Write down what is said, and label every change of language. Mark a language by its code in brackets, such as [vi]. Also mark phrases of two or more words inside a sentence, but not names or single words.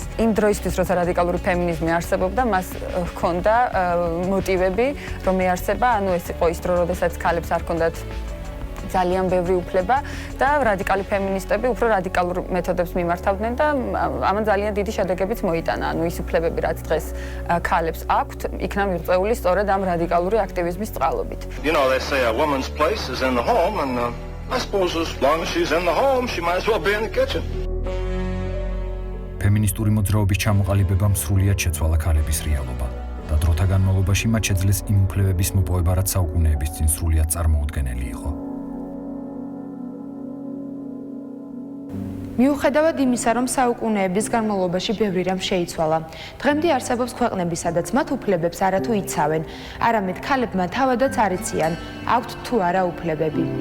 [ka] იმ დროისთვის, როცა რადიკალური ფემინიზმი არსებობდა, მას ჰქონდა მოტივები, რომ ეარსება, ანუ ეს იყო ის დრო, როდესაც ქალებს არ ჰქონდათ ძალიან ბევრი უფლება და რადიკალი ფემინისტები უფრო რადიკალურ მეთოდებს მიმართავდნენ და ამან ძალიან დიდი შედეგებიც მოიტანა. ანუ ის უფლებები, რაც დღეს ქალებს აქვთ, იქნა მიღწეული სწორედ ამ რადიკალური აქტივიზმის წყალობით. [en] You know, they say a woman's place is in the home and I suppose as long as she's in the home, she might as well be in the kitchen. [ka] ფემინისტური მოძრაობის ჩამოყალიბებამ სრულიად შეცვალა ქალების რეალობა და დროთა განმავლობაში მათ შეძლეს იმ უფლებების მოპოვება, რაც საუკუნეების წინ სრულიად წარმოუდგენელი იყო. მიუხედავად იმისა, რომ საუკუნეების განმავლობაში ბევრი რამ შეიცვალა, დღემდე არსებობს ქვეყნები, სადაც მათ უფლებებს არათუ იცავენ, არამედ ქალებმა თავადაც არ იციან, აქვთ თუ არა უფლებები.